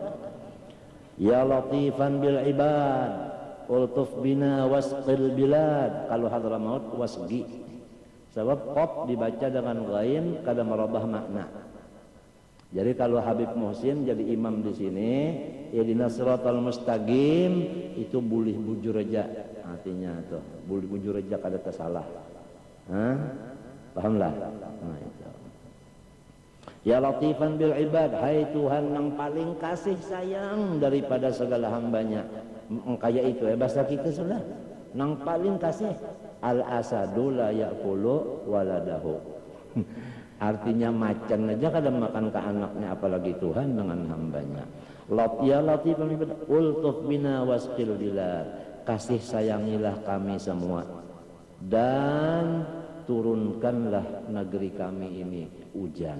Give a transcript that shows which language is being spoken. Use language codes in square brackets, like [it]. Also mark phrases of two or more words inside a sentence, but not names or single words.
[ar] يا لطيفا بالعباد. الطف بنا واسق البلاد. [bjn] Kalau Hadramaut wasgi. Sebab qaf dibaca dengan ghain kada merubah makna. Jadi kalau Habib Muhsin jadi imam di sini, [ar] اهدنا الصراط المستقيم [bjn] itu boleh bujur aja artinya tuh. Boleh bujur aja kada tersalah. Pahamlah? Nah itu. [ar] يا لطيفا بالعباد, [bjn] hai Tuhan yang paling kasih sayang daripada segala hambanya. Kayak itu bahasa kita sudah nang paling kasih [ar] الأسد لا يأكل ولده. [bjn] Artinya macan aja kadang makan ke anaknya apalagi Tuhan dengan hambanya. [ar] يا لطيف الطف بنا واسق البلاد, [bjn] kasih sayangilah kami semua dan turunkanlah negeri kami ini hujan.